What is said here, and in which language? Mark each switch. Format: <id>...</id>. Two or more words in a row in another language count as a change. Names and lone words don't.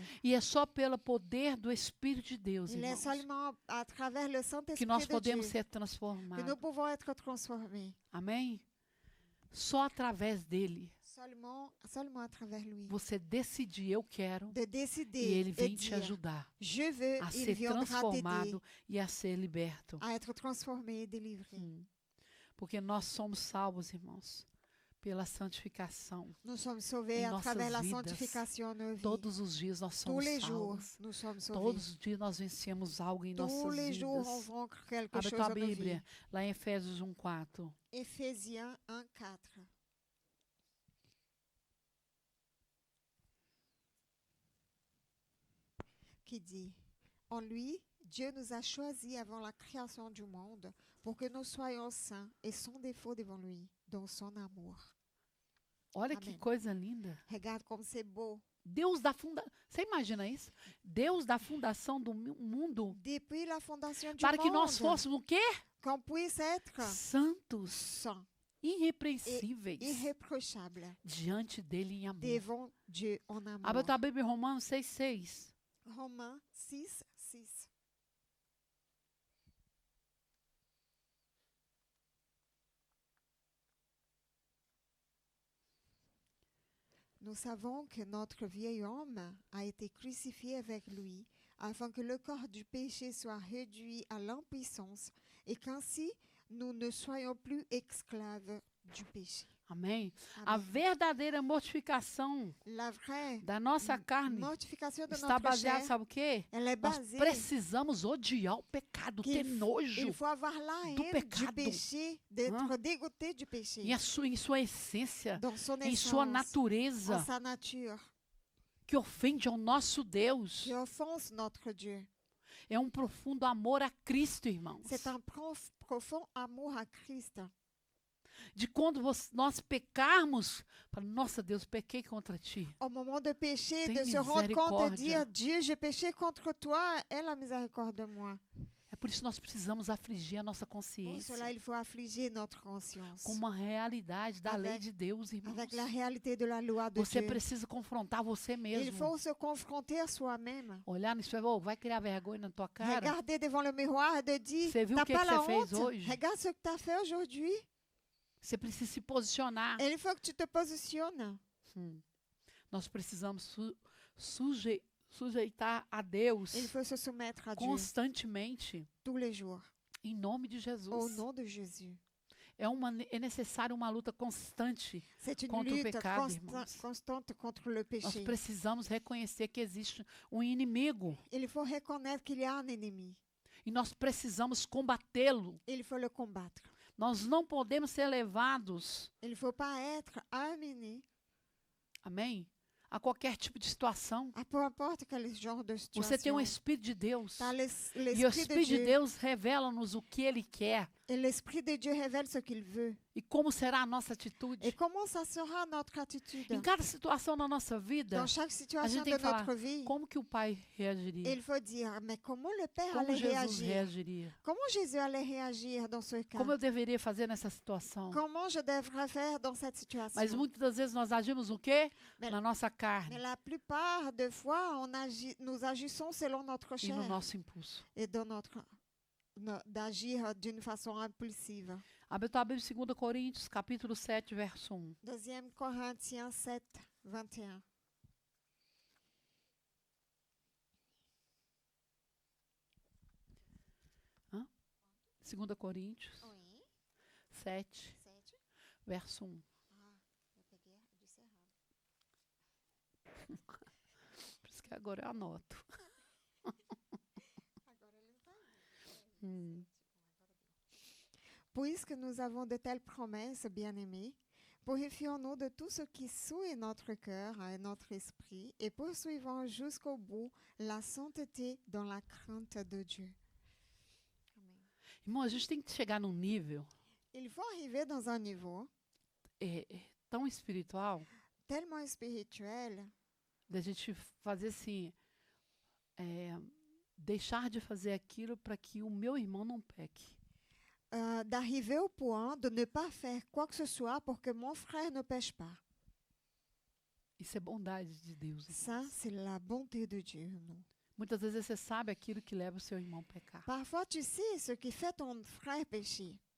<pt>E é só pelo poder do Espírito de Deus,</pt> <fr>Il est</fr> <pt>irmãos,</pt> <fr>seulement à travers le</fr> <pt>que</pt> <fr>Saint-Esprit</fr> <pt>nós</pt> <fr>de</fr> <pt>podemos</pt> <fr>Dieu</fr> <pt>ser</pt> <fr>que</fr> <pt>transformados.</pt> <fr>nous pouvons être transformés.</fr> <pt>Amém? Só através dele.</pt> <fr>Seulement à travers lui.</fr> <pt>Você decidir, eu quero,</pt> <fr>De</fr> <pt>e</pt> <fr>décider</fr> <pt>ele</pt> <fr>et</fr> <pt>vem te</pt> <fr>dire,</fr> <pt>ajudar</pt> <fr>je veux,</fr> <pt>a</pt> <fr>il</fr> <pt>ser</pt> <fr>viendra t'aider</fr> <pt>transformado e a ser liberto.</pt> <fr>à être transformé et délivré.</fr> <pt>Porque nós somos salvos, irmãos, pela santificação.</pt> <fr>Nous sommes sauvés</fr> <pt>Em</pt> <fr>à travers la</fr> <pt>nossas vidas,</pt> <fr>sanctification de nos vies.</fr> <pt>Todos os dias nós</pt> <fr>Tous</fr> <pt>somos</pt> <fr>les jours,</fr> <pt>salvos.</pt> <fr>nous sommes sauvés.</fr> <pt>Todos os dias nós vencemos algo em</pt> <fr>Tous</fr> <pt>nossas</pt> <fr>les jours, on</fr> <pt>vidas.</pt> <fr>vaincre quelque</fr> <pt>Abre</pt> <fr>chose</fr> <pt>tua</pt> <fr>dans nos vies.</fr> <pt>Bíblia, lá em Efésios 1:4.</pt> <fr>Éphésiens 1:4. Qui dit, en lui, Dieu nous a choisis avant la création du monde pour que nous soyons saints et sans défaut devant lui, dans son amour.</fr> <pt>Olha que Amém. coisa linda.</pt> <fr>Regarde comme c'est beau.</fr> <pt>Deus da fundação. Você imagina isso? Deus da fundação do mundo</pt> <fr>Depuis la fondation du</fr> <pt>para que nós</pt> <fr>monde,</fr> <pt>fôssemos o quê?</pt> <fr>qu'on puisse être</fr> <pt>Santos,</pt> <fr>saints,</fr> <pt>irrepreensíveis</pt> <fr>irréprochables</fr> <pt>diante dele em amor.</pt> <fr>devant Dieu en amour.</fr> <pt>Abra tua Bíblia em Romanos 6:6.</pt> <fr>Romains 6:6. Nous savons que notre vieil homme a été crucifié avec lui, afin que le corps du péché soit réduit à l'impuissance et qu'ainsi nous ne soyons plus esclaves du péché.</fr> <pt>Amém? A Amém. verdadeira mortificação</pt> <fr>La vraie</fr> <pt>da nossa carne</pt> <fr>mortification de</fr> <pt>está</pt> <fr>notre</fr> <pt>baseada,</pt> <fr>chair,</fr> <pt>sabe o quê?</pt> <fr>elle est</fr> <pt>Nós</pt> <fr>basée</fr> <pt>precisamos odiar o pecado, ter</pt> <fr>qu'il</fr> <pt>nojo</pt> <fr>faut avoir la</fr> <pt>do</pt> <fr>haine du</fr> <pt>pecado.</pt> <fr>péché, d'être dégoûté du péché,</fr> <pt>em sua essência,</pt> <fr>dans son</fr> <pt>em sua</pt> <fr>essence,</fr> <pt>natureza,</pt> <fr>en sa nature,</fr> <pt>que ofende ao nosso Deus.</pt> <fr>qui offense notre Dieu.</fr> <pt>É um profundo amor a Cristo, irmãos.</pt> <fr>C'est un profond amour à Christ.</fr> <pt>De quando nós pecarmos, para nossa Deus, pequei contra ti.</pt> <fr>Au moment de pécher,</fr> <pt>Tem</pt> <fr>de se rendre compte et</fr> <pt>misericórdia.</pt> <fr>dire, Dieu, j'ai péché contre toi, aie la miséricorde de moi.</fr> <pt>É por isso que nós precisamos afligir a nossa</pt> <fr>Pour</fr> <pt>consciência</pt> <fr>cela, il faut affliger notre conscience</fr> <pt>com uma realidade da lei de Deus, irmãos.</pt> <fr>avec la réalité de la loi de</fr> <pt>Você</pt> <fr>Dieu.</fr> <pt>precisa confrontar você</pt> <fr>Il</fr> <pt>mesmo.</pt> <fr>faut se confronter à soi-même.</fr> <pt>Olhar no espelho, oh, vai criar vergonha na tua cara.</pt> <fr>Regarder devant le miroir et de dire,</fr> <pt>Você viu o</pt> <fr>t'as</fr> <pt>que</pt> <fr>pas</fr> <pt>que</pt> <fr>la</fr> <pt>você fez</pt> <fr>honte?</fr> <pt>hoje?</pt> <fr>Regarde ce que tu as fait aujourd'hui.</fr> <pt>Você precisa se posicionar.</pt> <fr>Et il faut que tu te positionnes.</fr> <pt>Nós precisamos sujeitar a Deus</pt> <fr>Il faut se soumettre à Dieu</fr> <pt>constantemente,</pt> <fr>tous les jours.</fr> <pt>em nome de</pt> <fr>Au</fr> <pt>Jesus.</pt> <fr>nom de Jésus.</fr> <pt>É necessário uma luta constante.</pt> <fr>C'est une</fr> <pt>Contre o</pt> <fr>lutte</fr> <pt>pecado, irmãos.</pt> <fr>constante contre le</fr> <pt>Nós</pt> <fr>péché.</fr> <pt>precisamos reconhecer que existe um inimigo</pt> <fr>Il faut reconnaître qu'il y a un ennemi.</fr> <pt>e nós precisamos combatê-lo.</pt> <fr>Il faut le combattre.</fr> <pt>Nós não podemos ser levados,</pt> <fr>Il ne faut pas être amené</fr> <pt>amém? A qualquer tipo de situação.</pt> <fr>à peu importe quel genre de</fr> <pt>Você tem</pt> <fr>situation.</fr> <pt>o Espírito de Deus.</pt> <fr>T'as</fr> <pt>E o</pt> <fr>l'Esprit de</fr> <pt>Espírito de</pt> <fr>Dieu.</fr> <pt>Deus revela-nos o que Ele quer</pt> <fr>Et l'Esprit de Dieu révèle ce qu'il veut.</fr> <pt>e como será a nossa</pt> <fr>Et</fr> <pt>atitude.</pt> <fr>comment ça sera notre attitude</fr> <pt>Em cada situação na nossa vida,</pt> <fr>dans chaque</fr> <pt>a</pt> <fr>situation</fr> <pt>gente tem</pt> <fr>de</fr> <pt>que falar</pt> <fr>notre vie?</fr> <pt>como que o Pai</pt> <fr>Et</fr> <pt>reagiria,</pt> <fr>il faut dire, mais comment le Père</fr> <pt>como</pt> <fr>allait</fr> <pt>Jesus</pt> <fr>réagir?</fr> <pt>reagiria,</pt> <fr>Comment Jésus allait réagir dans ce cas?</fr> <pt>como eu deveria fazer nessa situação.</pt> <fr>Comment je devrais faire dans cette situation?</fr> <pt>Mas muitas das vezes nós agimos o quê?</pt> <fr>Mais-</fr> <pt>Na nossa</pt> <fr>Mais</fr> <pt>carne</pt> <fr>la plupart des fois, nous agissons selon notre</fr> <pt>e no</pt> <fr>chair</fr> <pt>nosso impulso.</pt> <fr>et dans d'agir d'une façon impulsive.</fr> <pt>Abre tua Bíblia, 2 Coríntios, capítulo 7, verso 1.</pt> <fr>2 Corinthiens 7, 21. Hã?</fr> <pt>2 Coríntios</pt> <fr>Oui,</fr> <pt>7,</pt> <fr>7.</fr> <pt>verso 1. Eu peguei e disse errado. Por isso que agora eu anoto. Agora ele não tá aí. Hum.</pt> <fr>Puisque nous avons de telles promesses, bien-aimés, purifions-nous de tout ce qui souille notre cœur et notre esprit et poursuivons jusqu'au bout la sainteté dans la crainte de Dieu. Amen.</fr> <pt>Irmão, a gente tem que chegar num nível</pt> <fr>Il faut arriver dans un niveau</fr> <pt>tão espiritual</pt> <fr>tellement spirituel</fr> <pt>da gente fazer assim, deixar de fazer aquilo para que o meu irmão não peque.</pt> <fr>D'arriver au point de ne pas faire quoi que ce soit pour que mon frère ne pêche pas.</fr> <pt>Isso é bondade de Deus.</pt> <fr>Ça,</fr> <pt>irmãos.</pt> <fr>c'est la bonté de Dieu. Non.</fr> <pt>Muitas vezes você sabe aquilo que leva o seu irmão a pecar.</pt> <fr>Parfois, tu sais ce qui fait ton frère pécher,</fr>